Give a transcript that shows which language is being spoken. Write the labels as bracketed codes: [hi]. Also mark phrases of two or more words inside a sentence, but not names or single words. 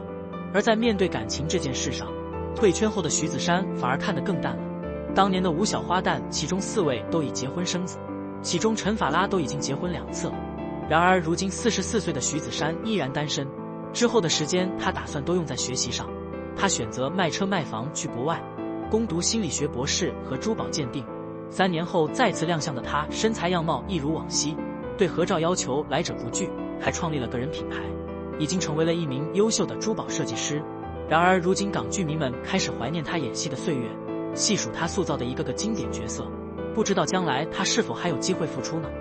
[zh] 而在面對感情這件事上，退圈後的徐子珊反而看得更淡了。當年的5小花旦，其中4位都已結婚生子，其中陳法拉都已經結婚2次了。然而如今44歲的徐子珊依然單身。之後的時間，他打算都用在學習上。他選擇賣車賣房去國外，攻讀心理學博士和珠寶鑑定。 3年后再次亮相的他，身材样貌一如往昔，对合照要求来者不拒，还创立了个人品牌，已经成为了一名优秀的珠宝设计师。然而如今港剧迷们开始怀念他演戏的岁月，细数他塑造的一个个经典角色，不知道将来他是否还有机会复出呢？